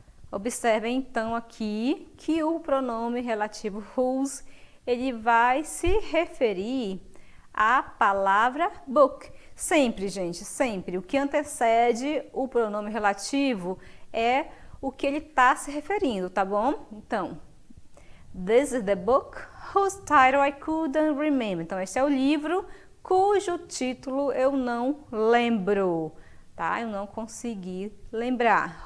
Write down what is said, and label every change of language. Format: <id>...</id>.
<pt>Observem, então, aqui que o pronome relativo whose, ele vai se referir à palavra book. Sempre, gente, sempre. O que antecede o pronome relativo é o que ele está se referindo, tá bom? Então,</pt> <en>This is the book whose title I couldn't remember.</en> <pt>Então, esse é o livro cujo título eu não lembro, tá? Eu não consegui lembrar.</pt>